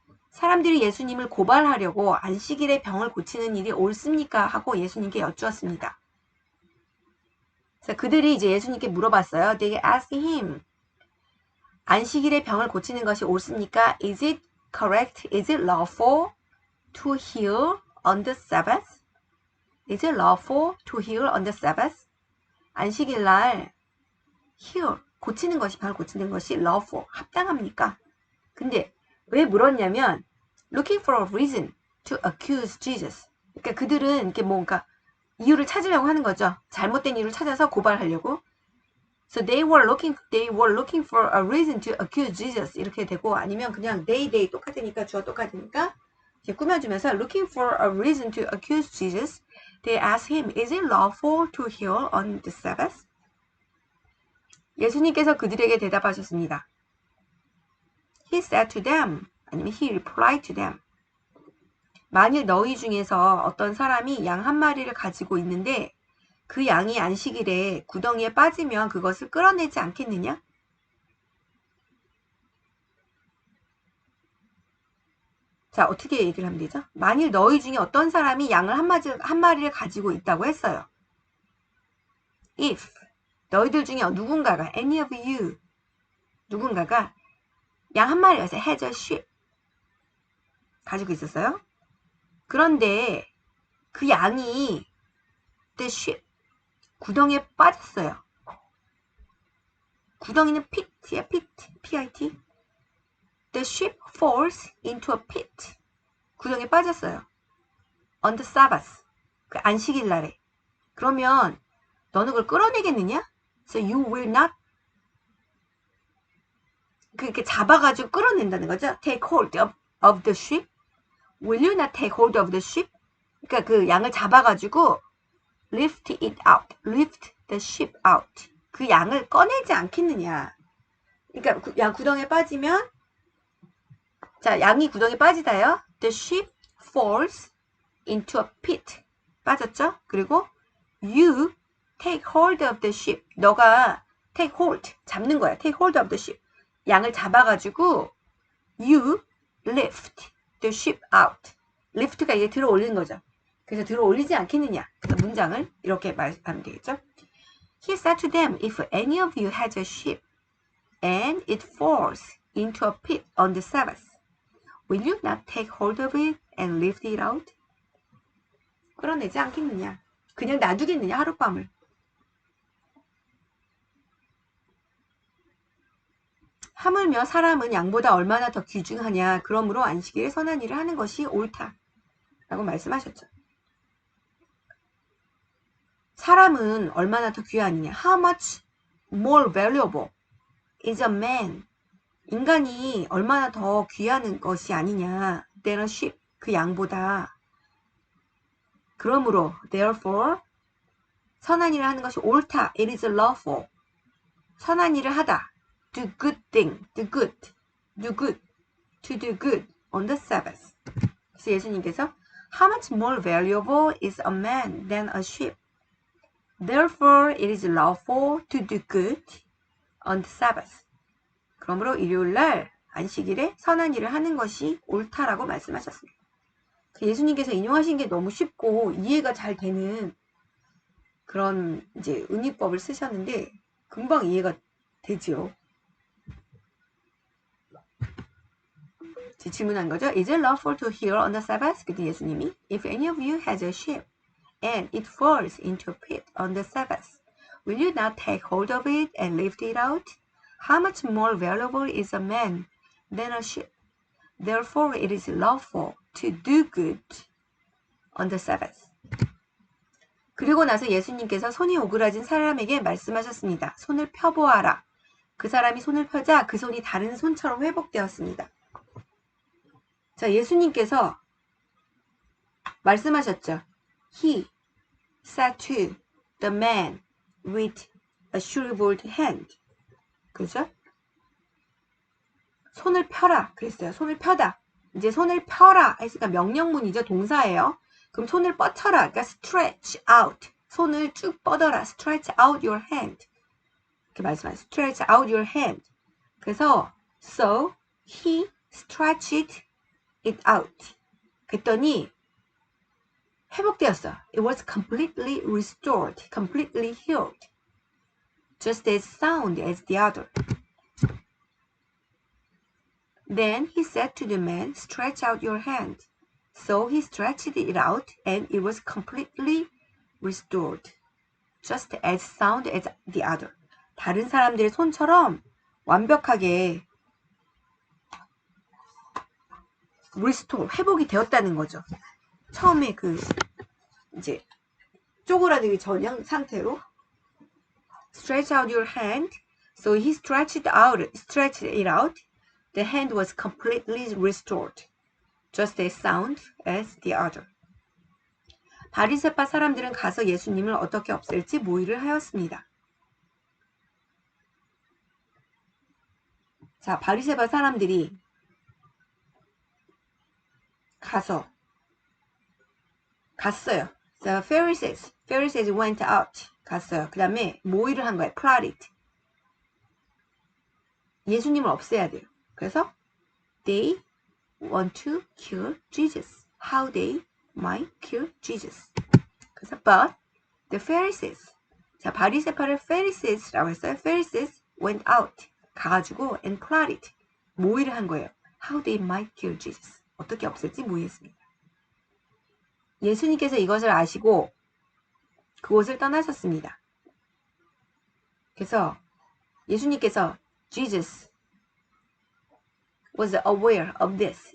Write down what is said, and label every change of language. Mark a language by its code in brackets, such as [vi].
[ko] 사람들이 예수님을 고발하려고 안식일에 병을 고치는 일이 옳습니까? 하고 예수님께 여쭈었습니다. 그래서 그들이 이제 예수님께 물어봤어요. [en] They asked him, [ko] 안식일에 병을 고치는 것이 옳습니까? [en] Is it correct? Is it lawful to heal on the Sabbath? Is it lawful to heal on the Sabbath? [ko] 안식일 날 heal, 고치는 것이, 병을 고치는 것이 lawful, 합당합니까? 근데 왜 물었냐면 [en] looking for a reason to accuse Jesus. [ko] 그러니까 그들은 이렇게 뭔가 이유를 찾으려고 하는 거죠. 잘못된 이유를 찾아서 고발하려고. [en] So they were looking for a reason to accuse Jesus. [ko] 이렇게 되고 아니면 그냥 they 똑같으니까 주어 똑같으니까 이렇게 꾸며주면서 [en] looking for a reason to accuse Jesus. They asked him, is it lawful to heal on the Sabbath? [ko] 예수님께서 그들에게 대답하셨습니다. [en] He said to them, 아니면 he replied to them. [ko] 만일 너희 중에서 어떤 사람이 양 한 마리를 가지고 있는데 그 양이 안식일에 구덩이에 빠지면 그것을 끌어내지 않겠느냐? 자, 어떻게 얘기를 하면 되죠? 만일 너희 중에 어떤 사람이 양을 한 마리를 가지고 있다고 했어요. If 너희들 중에 누군가가 [en] any of you [ko] 누군가가 양 한 마리에서 [en] has a sheep [ko] 가지고 있었어요. 그런데 그 양이 [en] the sheep [ko] 구덩이에 빠졌어요. [en] 구덩이는 pit이야, pit, P-I-T. The sheep falls into a pit. [ko] 구덩이에 빠졌어요. [en] On the Sabbath. [ko] 그 안식일 날에. 그러면 너는 그걸 끌어내겠느냐? [en] So you will not [ko] 그렇게 잡아가지고 끌어낸다는 거죠. [en] Take hold of the sheep. Will you not take hold of the sheep? [ko] 그러니까 그 양을 잡아가지고 [en] lift it out. Lift the sheep out. [ko] 그 양을 꺼내지 않겠느냐. 그러니까 양 구덩이에 빠지면 자, 양이 구덩이에 빠지다요. [en] The sheep falls into a pit. [ko] 빠졌죠? [en] 그리고 you take hold of the sheep. 너가 take hold. [ko] 잡는 거야. [en] take hold of the sheep. [ko] 양을 잡아가지고 [en] you lift the sheep out. [ko] lift가 이게 들어 올리는 거죠. 그래서 들어 올리지 않겠느냐. 그래서 문장을 이렇게 말하면 되겠죠. [en] He said to them, if any of you has a sheep and it falls into a pit on the Sabbath, will you not take hold of it and lift it out? [ko] 끌어내지 않겠느냐. 그냥 놔두겠느냐 하룻밤을. 하물며 사람은 양보다 얼마나 더 귀중하냐. 그러므로 안식일에 선한 일을 하는 것이 옳다. 라고 말씀하셨죠. 사람은 얼마나 더 귀하느냐. [en] How much more valuable is a man? [ko] 인간이 얼마나 더 귀한 것이 아니냐. [en] than a sheep. [ko] 그 양보다. 그러므로 therefore 선한 일을 하는 것이 옳다. [en] It is lawful. [ko] 선한 일을 하다. [en] Do good thing. Do good. Do good. To do good on the Sabbath. [ko] 그래서 예수님께서 [en] How much more valuable is a man than a sheep? Therefore it is lawful to do good on the Sabbath. [ko] 그러므로 일요일날 안식일에 선한 일을 하는 것이 옳다라고 말씀하셨습니다. 예수님께서 인용하신 게 너무 쉽고 이해가 잘 되는 그런 이제 은유법을 쓰셨는데 금방 이해가 되죠. 질문한 거죠. [en] Is it lawful to heal on the Sabbath? [ko] 그때 예수님이 [en] If any of you has a sheep and it falls into a pit on the Sabbath, will you not take hold of it and lift it out? How much more valuable is a man than a sheep? Therefore it is lawful to do good on the Sabbath. [ko] 그리고 나서 예수님께서 손이 오그라진 사람에게 말씀하셨습니다. 손을 펴보아라. 그 사람이 손을 펴자 그 손이 다른 손처럼 회복되었습니다. 자, 예수님께서 말씀하셨죠. [en] He said to the man with a shriveled hand. [ko] 그죠? 손을 펴라 그랬어요. 손을 펴다. 이제 손을 펴라 했으니까 명령문이죠. 동사예요. 그럼 손을 뻗쳐라. [en] 그러니까 stretch out. [ko] 손을 쭉 뻗어라. [en] stretch out your hand. [ko] 이렇게 말씀하세요. [en] stretch out your hand. 그래서 so he stretched it out. [ko] 그랬더니 회복되었어. [en] It was completely restored. completely healed. just as sound as the other. Then he said to the man, stretch out your hand. So he stretched it out, and it was completely restored, just as sound as the other. [ko] 다른 사람들의 손처럼 완벽하게 restore, 회복이 되었다는 거죠. 처음에 그 이제 쪼그라들기 전 상태로 [en] stretch out your hand. So he stretched it out. The hand was completely restored, just as sound as the other. [ko] 바리새파 사람들은 가서 예수님을 어떻게 없앨지 모의를 하였습니다. 자, 바리새파 사람들이 가서 [en] 갔어요. The Pharisees went out. 갔어요. [ko] 그 다음에 뭐 일을 한 거예요? [en] plotted. [ko] 예수님을 없애야 돼요. [en] 그래서 they want to kill Jesus. How they might kill Jesus. 그래서 but the Pharisees. [ko] 자, 바리새파를 Pharises라고 했어요. [en] Pharisees went out. 가가지고 and plotted. [ko] 모의를 한 거예요. [en] How they might kill Jesus. [ko] 어떻게 없앨지 모의했습니다. 예수님께서 이것을 아시고 그곳을 떠나셨습니다. 그래서 예수님께서 [en] Jesus was aware of this.